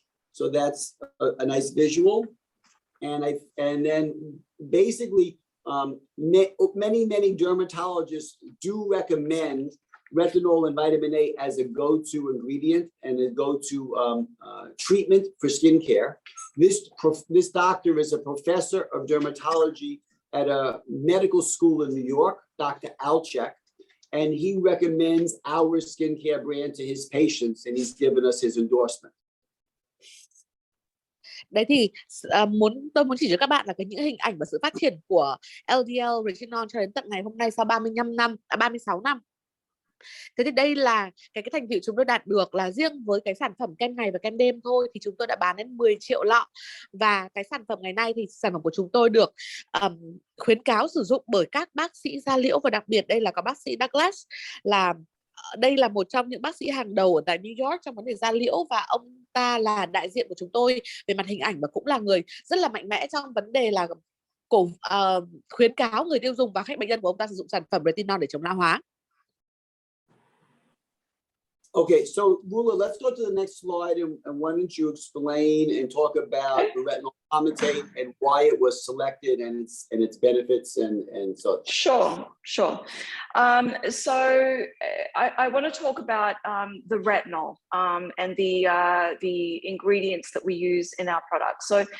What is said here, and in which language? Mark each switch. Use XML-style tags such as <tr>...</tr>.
<en>So that's a nice visual, and then basically many dermatologists do recommend retinol and vitamin A as a go-to ingredient and a go-to treatment for skincare. This doctor is a professor of dermatology at a medical school in New York, Dr. Alchek, and he recommends our skincare brand to his patients, and he's given us his endorsement.</en> <vi>Đấy thì tôi muốn chỉ cho các bạn là những hình ảnh và sự phát triển của LDL retinol cho đến tận ngày hôm nay sau 36 năm. Thế thì đây là cái thành tựu chúng tôi đạt được, là riêng với cái sản phẩm kem ngày và kem đêm thôi thì chúng tôi đã bán đến 10 triệu lọ. Và cái sản phẩm ngày nay thì sản phẩm của chúng tôi được khuyến cáo sử dụng bởi các bác sĩ da liễu, và đặc biệt đây là có bác sĩ Douglas, là đây là một trong những bác sĩ hàng đầu ở tại New York trong vấn đề da liễu, và ông ta là đại diện của chúng tôi về mặt hình ảnh và cũng là người rất là mạnh mẽ trong vấn đề là khuyến cáo người tiêu dùng và khách bệnh nhân của ông ta sử dụng sản phẩm retinol để chống lão hóa.</vi> <en>Okay, so Rula, let's go to the next slide, and why don't you explain and talk about the retinol palmitate and why it was selected and its benefits and such. Sure. So I want to talk about the retinol and the ingredients that we use in our products.</en>